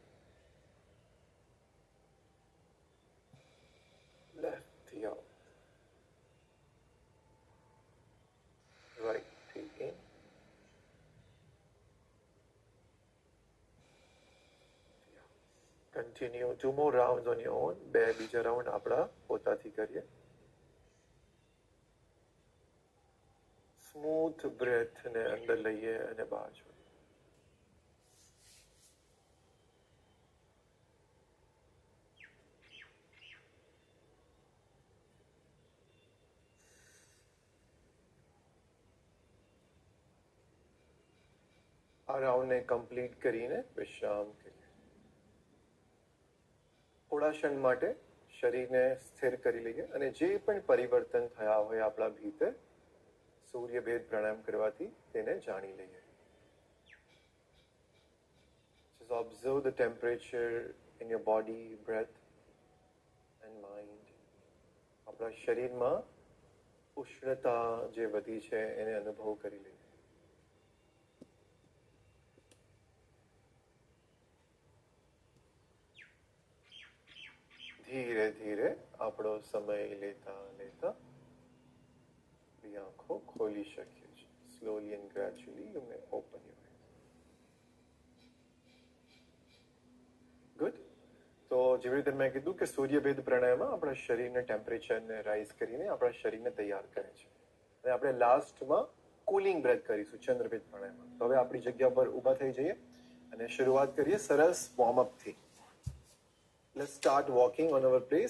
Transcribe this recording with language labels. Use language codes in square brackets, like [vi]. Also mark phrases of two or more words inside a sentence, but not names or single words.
[gu] લેફ્ટ થી આઉટ. રાઈટ થી ઇન. [en] કન્ટિન્યુ 2 more rounds on your own. [gu] 2 બીજા રાઉન્ડ આપણા પોતાથી કરીએ. [en] smooth breath [gu] ને અંદર લઈએ અને બહાર છોડીએ. આ રાઉન્ડને કમ્પ્લીટ કરીને વિશ્રામ કરીએ. થોડા ક્ષણ માટે શરીરને સ્થિર કરી લઈએ અને જે પણ પરિવર્તન થયા હોય આપણા ભીતર સૂર્યભેદ પ્રાણાયામ કરવાથી તેને જાણી લઈએ. [en] Just observe the temperature in your body, breath and mind. [gu] આપણા શરીરમાં ઉષ્ણતા જે વધી છે એને અનુભવ કરી લઈએ. ધીરે ધીરે આપણો સમય લેતા લેતા આંખો ખોલી શકીએ છીએ. [en] Slowly and gradually you may open your eyes. Good. [gu] તો જેવી રીતે મેં કીધું કે સૂર્યભેદ પ્રાણાયામમાં આપણા શરીરના ટેમ્પરેચરને રાઇઝ કરીને આપણા શરીરને તૈયાર કરે છે. અને આપણે લાસ્ટમાં [en] cooling breath [gu] કરીશું ચંદ્રભેદ પ્રાણાયામમાં. તો હવે આપણી જગ્યા પર ઊભા થઈ જઈએ અને શરૂઆત કરીએ સરસ વોર્મઅપથી. [en] let's start walking on our place.